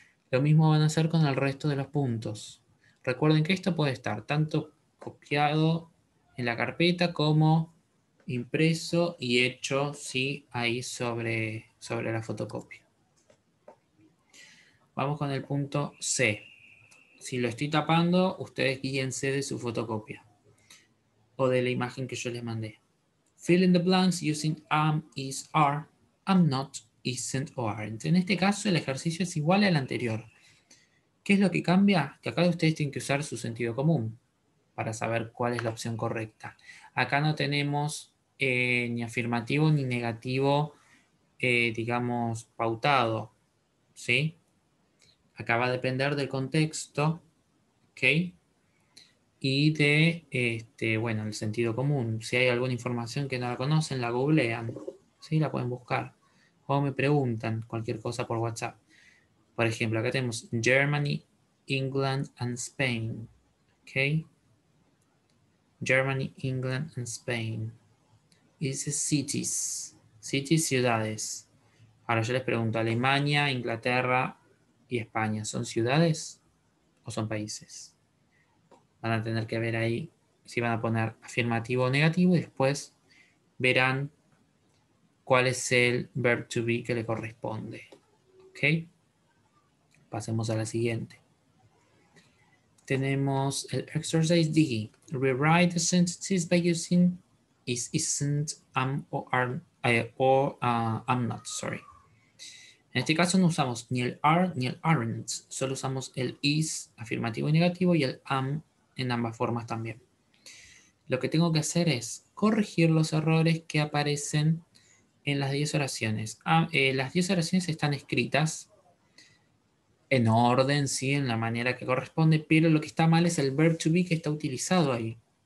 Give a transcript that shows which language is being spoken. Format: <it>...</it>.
<es>Lo mismo van a hacer con el resto de los puntos. Recuerden que esto puede estar tanto copiado en la carpeta como impreso y hecho, sí, ahí sobre la fotocopia. Vamos con el punto C. Si lo estoy tapando, ustedes guíense de su fotocopia o de la imagen que yo les mandé.</es> <en>Fill in the blanks using am, is, are, am not, isn't o aren't.</en> <es>En este caso el ejercicio es igual al anterior. ¿Qué es lo que cambia? Que acá ustedes tienen que usar su sentido común para saber cuál es la opción correcta. Acá no tenemos ni afirmativo ni negativo, digamos, pautado, ¿sí? Acá va a depender del contexto, ¿ok? Y de, bueno, el sentido común. Si hay alguna información que no la conocen, la googlean, ¿sí? La pueden buscar. O me preguntan cualquier cosa por WhatsApp. Por ejemplo, acá tenemos Germany, England and Spain. ¿Ok?</es> <en>Germany, England and Spain.</en> <es>Y dice cities. Cities, ciudades. Ahora yo les pregunto, Alemania, Inglaterra y España, ¿son ciudades o son países? Van a tener que ver ahí si van a poner afirmativo o negativo y después verán cuál es el verb to be que le corresponde. ¿Ok? Pasemos a la siguiente. Tenemos el exercise D.</es> <en>Rewrite the sentences by using is, isn't, am, or are, am not, sorry.</en> <es>En este caso no usamos ni el are ni el aren't, solo usamos el is, afirmativo y negativo, y el am en ambas formas también. Lo que tengo que hacer es corregir los errores que aparecen en las 10 oraciones. Las 10 oraciones están escritas en orden, sí, en la manera que corresponde, pero lo que está mal es el verb to be que está utilizado ahí.</es>